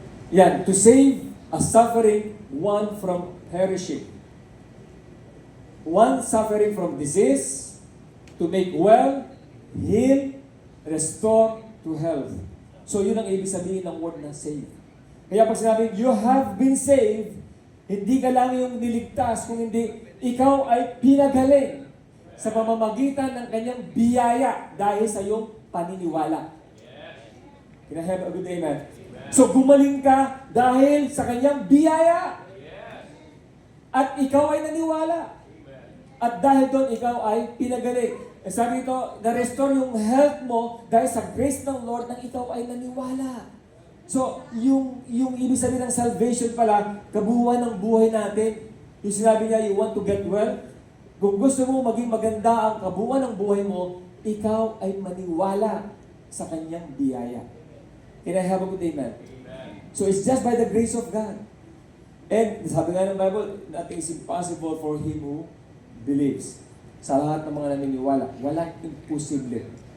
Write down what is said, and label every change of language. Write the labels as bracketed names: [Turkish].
[English] Yan, to save a suffering one from perishing. One suffering from disease, to make well, heal, restore to health. [Filipino] So yun ang ibig sabihin ng word na save. Kaya pag sinabing, [English] you have been saved, [Filipino] hindi ka lang yung niligtas, kung hindi, ikaw ay pinagaling sa pamamagitan ng kanyang biyaya dahil sa iyong paniniwala. [English] Can I have a good amen? [Filipino] So gumaling ka dahil sa kanyang biyaya. At ikaw ay naniwala. At dahil doon, ikaw ay pinagaling. Sabi ito, na-restore yung health mo dahil sa grace ng Lord nang ikaw ay naniwala. So, yung ibig sabihin ng salvation pala, kabuuan ng buhay natin. Yung sinabi niya, [English] you want to get well? [Filipino] Kung gusto mo maging maganda ang kabuuan ng buhay mo, ikaw ay maniwala sa kanyang biyaya. [English] Can I have a good amen? So, it's just by the grace of God. And [Filipino] sabi nga ng [English] Bible, nothing is impossible for him who believes. [Filipino] Sa lahat ng mga naniniwala, walang imposible.